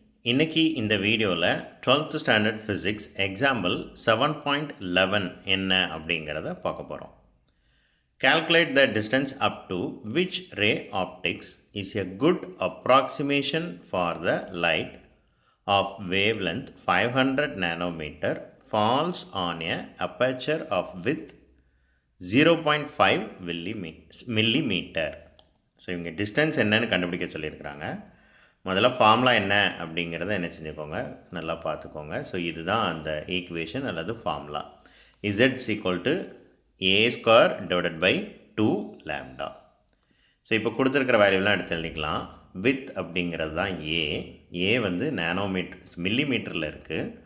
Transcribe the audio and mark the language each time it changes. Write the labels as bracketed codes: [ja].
[ta] இன்னைக்கு இந்த வீடியோவில் 12th ஸ்டாண்டர்ட் ஃபிசிக்ஸ் எக்ஸாம்பிள் 7.11 என்ன அப்படிங்கிறத பார்க்க போகிறோம். [en] Calculate the distance up to which ray optics is a good approximation for the light of wavelength 500 nanometer falls on a aperture of width 0.5 millimeter. [ta] So இவங்க distance என்னன்னு கண்டுபிடிக்க சொல்லியிருக்கிறாங்க. முதல்ல formula என்ன அப்படிங்கிறத என்ன செஞ்சுக்கோங்க, நல்லா பார்த்துக்கோங்க. ஸோ இதுதான் அந்த ஈக்குவேஷன் அல்லது formula. [en] Z equal to A square divided by 2 lambda. [ta] So இப்போ கொடுத்துருக்கிற வேல்யூலாம் எடுத்து எழுதிக்கலாம். வித் அப்படிங்கிறது தான் ஏ வந்து நேனோமீட்டர் மில்லிமீட்டரில் இருக்குது.